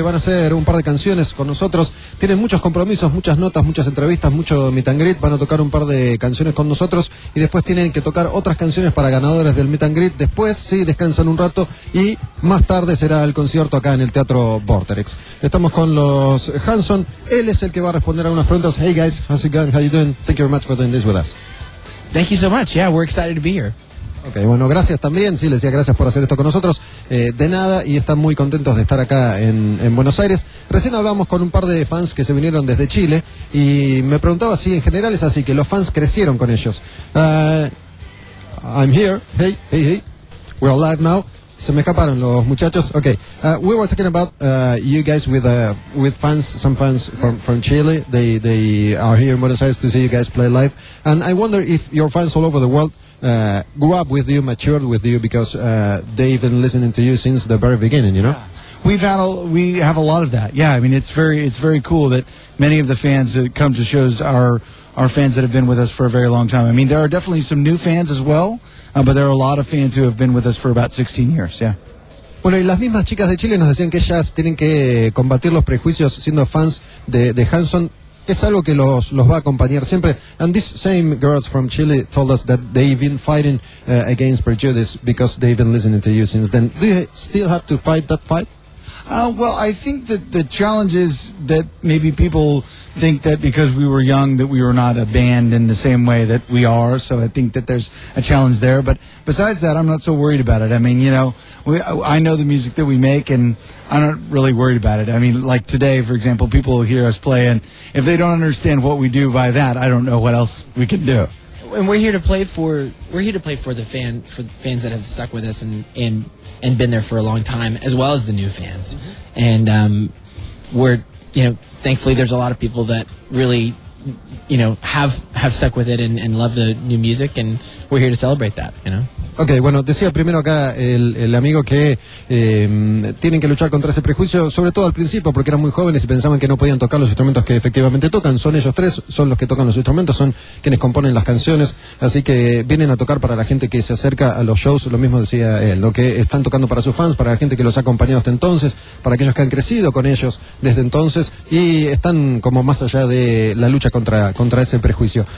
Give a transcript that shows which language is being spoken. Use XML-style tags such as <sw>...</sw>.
<es>Van a hacer un par de canciones con nosotros. Tienen muchos compromisos, muchas notas, muchas entrevistas, mucho meet and greet. Van a tocar un par de canciones con nosotros y después tienen que tocar otras canciones para ganadores del meet and greet. Después, sí, descansan un rato y más tarde será el concierto acá en el Teatro Vortrex. Estamos con los Hanson. Él es el que va a responder a unas preguntas.</es> <en>Hey guys, how's it going? How you doing? Thank you very much for doing this with us. Thank you so much. Yeah, we're excited to be here.</en> <es>Okay, bueno, gracias también. Sí, les decía gracias por hacer esto con nosotros. De nada, y están muy contentos de estar acá en Buenos Aires. Recién hablamos con un par de fans que se vinieron desde Chile y me preguntaba si en general es así, que los fans crecieron con ellos.</es> <en>I'm here. Hey, hey, hey. We're live now.</en> <es>Se me escaparon los muchachos.</es> <en>Okay. We were talking about you guys with fans, some fans from Chile. They are here in Buenos Aires to see you guys play live. And I wonder if your fans all over the world grew up with you, matured with you, because they've been listening to you since the very beginning, you know? Yeah. We have a lot of that. Yeah, I mean it's very cool that many of the fans that come to shows are fans that have been with us for a very long time. I mean, there are definitely some new fans as well. But there are a lot of fans who have been with us for about 16 years, yeah.</en> <es>Bueno, y las mismas chicas de Chile nos decían que ellas tienen que combatir los prejuicios siendo fans de Hanson. Es algo que los va a acompañar siempre.</es> <en>And these same girls from Chile told us that they've been fighting against prejudice because they've been listening to you since then. Do you still have to fight that fight? Well, I think that the challenge is that maybe people think that because we were young that we were not a band in the same way that we are. So I think that there's a challenge there. But besides that, I'm not so worried about it. I mean, you know, I know the music that we make and I'm not really worried about it. I mean, like today, for example, people will hear us play. And if they don't understand what we do by that, I don't know what else we can do. And we're here to play for the fan, for fans that have stuck with us and been there for a long time, as well as the new fans. Mm-hmm. And we're, you know, thankfully there's a lot of people that really, you know, have stuck with it and love the new music, and we're here to celebrate that, you know.</en> <es>Okay, bueno, decía primero acá el amigo que tienen que luchar contra ese prejuicio, sobre todo al principio, porque eran muy jóvenes y pensaban que no podían tocar los instrumentos que efectivamente tocan. Son ellos tres, son los que tocan los instrumentos, son quienes componen las canciones, así que vienen a tocar para la gente que se acerca a los shows, lo mismo decía él, lo que están tocando para sus fans, para la gente que los ha acompañado hasta entonces, para aquellos que han crecido con ellos desde entonces, y están como más allá de la lucha contra ese prejuicio.</es>